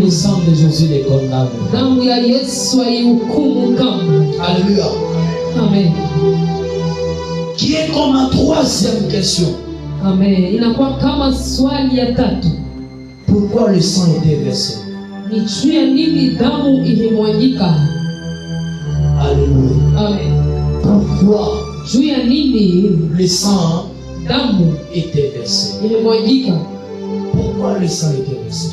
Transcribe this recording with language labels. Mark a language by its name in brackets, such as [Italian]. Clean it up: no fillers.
[French] Le sang de Jésus les condamne. [Swahili] Damu ya Yesu haihukumu kamwe. [French] Alléluia. Amen. Qui est comme ma troisième question. Amen. [Swahili] Inakuwa kama swali ya tatu. [French] Pourquoi le sang était versé? [Swahili] Ni juu ya nini damu ilimwagika? [French] Alléluia. Amen. Pourquoi [Swahili] Juu ya nini [French] le sang [Swahili] damu [French] était versé? [Swahili] ilimwagika? [French] Pourquoi le sang était versé?